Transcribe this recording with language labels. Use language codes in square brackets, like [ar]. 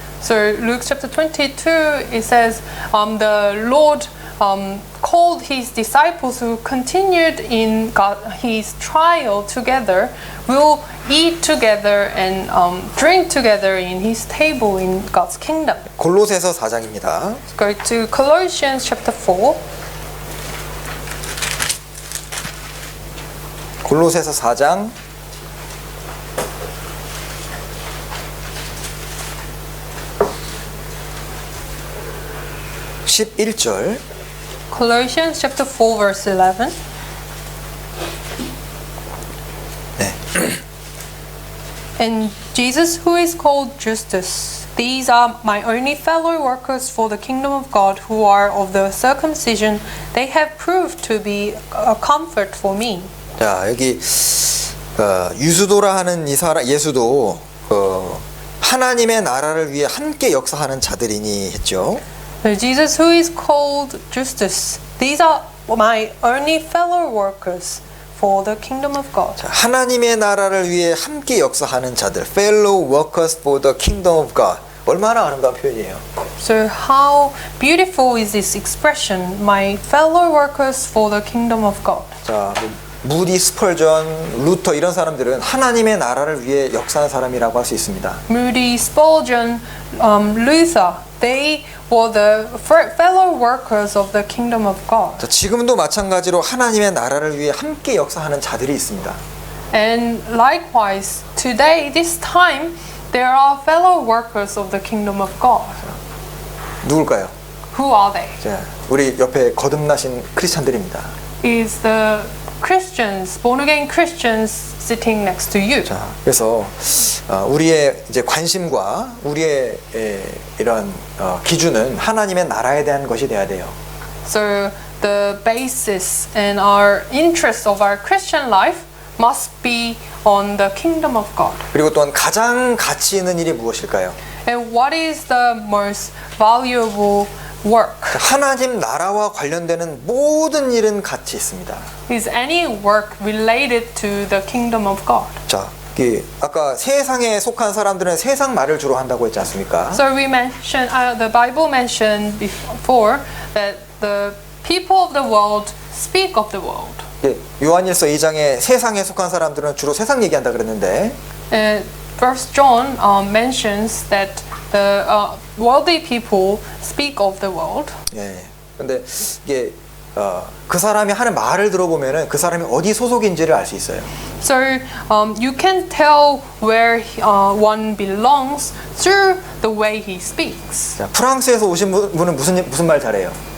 [en] So Luke chapter 22, it says, the Lord called his disciples who continued in his trial together, will eat together and drink together in his table in God's kingdom. [ko] 골로새서 4장입니다. [en] Let's go to Colossians chapter 4. [ko] 골로새서 4장 11절. [en] Colossians chapter 4 verse 11. [ko] 네. [en] And Jesus, who is called Justus, these are my only fellow workers for the kingdom of God, who are of the circumcision. They have proved to be a comfort for me. [ko] 자, 여기 유수도라 하는 이 사람 예수도 하나님의 나라를 위해 함께 역사하는 자들이니 했죠. [en] So Jesus, who is called Justus, these are my only fellow workers for the kingdom of God. [ko] 자, 하나님의 나라를 위해 함께 역사하는 자들, [en] fellow workers for the kingdom of God. [ko] 얼마나 아름다운 표현이에요. [en] So how beautiful is this expression, my fellow workers for the kingdom of God. [ko] 자, 무디, 스펄전, 루터 이런 사람들은 하나님의 나라를 위해 역사한 사람이라고 할 수 있습니다. [en] Moody, Spurgeon, Luther, they were the fellow workers of the kingdom of God. [ko] 자, 지금도 마찬가지로 하나님의 나라를 위해 함께 역사하는 자들이 있습니다. [en] And likewise, today, this time, there are fellow workers of the kingdom of God. [ko] 누굴까요? [en] Who are they? [ko] 자, 우리 옆에 거듭나신 크리스찬들입니다. [en] Is the Christians, born again Christians sitting next to you. [ko] 자, 그래서 우리의 이제 관심과 우리의 이런 기준은 하나님의 나라에 대한 것이 돼야 돼요. [en] So the basis and our interest of our Christian life must be on the kingdom of God. [ko] 그리고 또한 가장 가치 있는 일이 무엇일까요? [en] And what is the most valuable work? [ko] 하나님 나라와 관련되는 모든 일은 가치 있습니다. [en] Is any work related to the kingdom of God? [ko] 자, 아까 세상에 속한 사람들은 세상 말을 주로 한다고 했지 않습니까? [en] So we mentioned, the Bible mentioned before that the people of the world speak of the world. [ko] 요한일서 2장에 세상에 속한 사람들은 주로 세상 얘기한다 그랬는데 [en] First John mentions that the worldly people speak of the world. [ko] 예. 근데 이게 그 사람이 하는 말을 들어보면은 그 사람이 어디 소속인지를 알 수 있어요. [en] So you can tell where one belongs through the way he speaks. [ko] 자, 프랑스에서 오신 분은 무슨 말 잘해요?